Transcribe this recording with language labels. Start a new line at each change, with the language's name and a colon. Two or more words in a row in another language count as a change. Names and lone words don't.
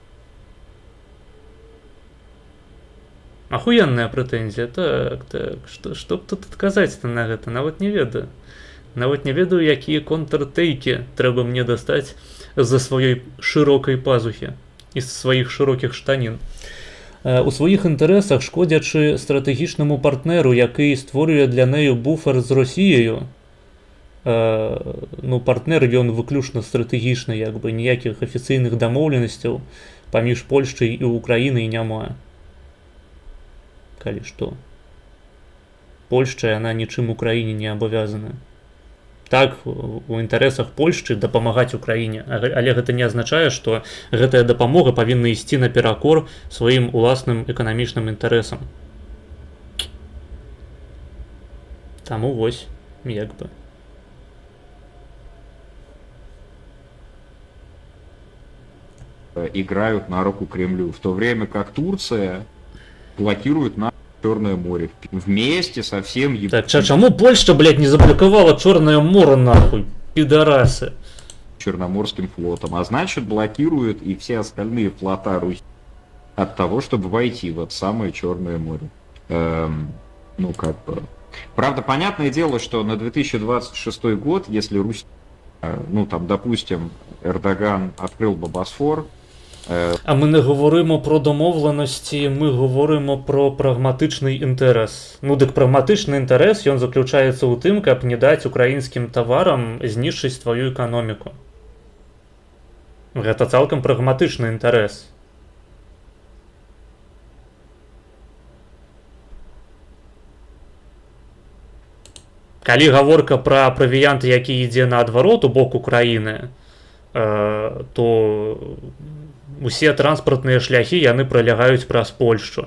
Belarusian: Ахуенная прэтэнзія. Так. Што б тут адказаць на гэта? Нават не ведаю. Нават не ведаю, якія контртэйкі трэба мне дастаць з-за сваёй шырокай пазухі і з сваіх шырокіх штанін. У сваіх інтарэсах, шкодзячы стратэгічнаму партнеру,
Ukrainian: які створюе для нею буфер з Росією,
Belarusian: ну, партнер ён выключна стратэгічны, як бы ніякіх афіцыйных дамоўленасцяў паміж Польшчай і Украінай няма. Калі што. Польшча, яна нічым Украіне не абавязана. Так, у інтарэсах Польшчы дапамагаць Украіне, але гэта не азначае, што гэтая дапамога павінна ісці наперакор сваім уласным эканамічным інтарэсам. Таму вось, як бы.
Russian: Играют на руку Кремлю, в то время как Турция блокирует на Черное море вместе со всем...
Belarusian: Так, чаму Польшча,
Russian: блядь, не заблокировала Черное море, нахуй, пидорасы? Черноморским флотом, а значит блокирует и все остальные флота Руси от того, чтобы войти в это самое Черное море. Ну, как бы... Правда, понятное дело, что на 2026 год, если Русь ну там, допустим, Эрдоган открыл бы Босфор,
Ukrainian: А ми не говоримо про домовленості, ми говоримо про прагматичний інтерес. Ну, дик прагматичний інтерес, ён заключається у тим,
Belarusian: каб не даць украінскім таварам знішчыць твою эканоміку. Гэта цалкам прагматычны інтарэс. Калі гаворка пра правіянт, які ідзе наадварот у бок Украіны, то усе транспартныя шляхі яны пралягаюць праз Польшчу.